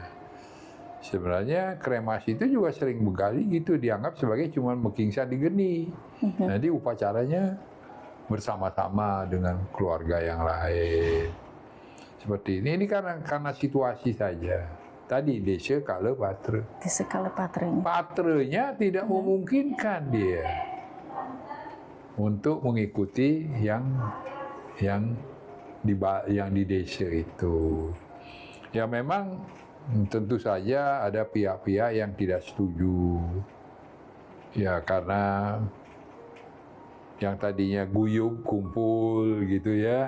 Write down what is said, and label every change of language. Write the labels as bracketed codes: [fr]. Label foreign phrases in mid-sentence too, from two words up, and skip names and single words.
[id] Sebenarnya kremasi itu juga sering bekali gitu, dianggap sebagai cuma [ban] mekingsan digeni. [id] Nanti upacaranya bersama-sama dengan keluarga yang lain. Seperti ini karena situasi saja. Tadi [ban] desa kala patre. Desa kala patrenya. [id] Patrenya tidak memungkinkan dia untuk mengikuti yang di desa itu. Ya memang tentu saja ada pihak-pihak yang tidak setuju. Ya karena yang tadinya guyub kumpul gitu ya.